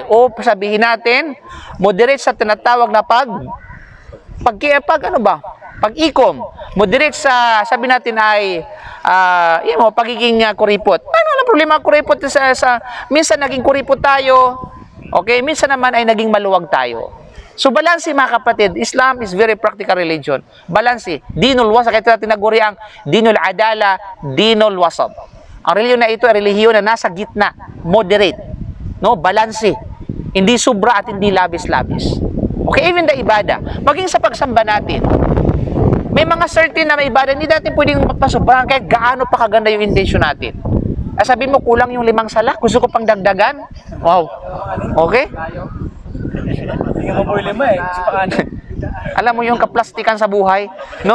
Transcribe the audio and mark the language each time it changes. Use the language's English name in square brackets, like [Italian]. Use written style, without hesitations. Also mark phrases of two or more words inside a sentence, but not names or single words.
[Filipino] O sabihin natin, moderate sa tinatawag na pag-ikom. Moderate sa, sabi natin ay, pagiging kuripot. Ano ang problema kuripot minsan naging kuripot tayo, okay? Minsan naman ay naging maluwag tayo. So, balansi mga kapatid, [English] Islam is very practical religion. [Filipino] Balansi. [Arabic] دين الوسط, [Filipino] kaya tinaguri ang [Arabic] دين العدالة، دين الوسط. [Filipino] Ang relihiyon na ito ay relihiyon na nasa gitna, moderate. No, balansi. Hindi sobra at hindi labis-labis. [English] Okay, even the ibada. [Filipino] Maging sa pagsamba natin, may mga certain na may ibada, hindi natin pwedeng magpasobrahan kahit gaano pa kaganda yung intention natin. Sabihin mo, kulang yung 5 sala, gusto ko pang dagdagan. Wow. Okay? Alam mo yung kaplastikan sa buhay, no?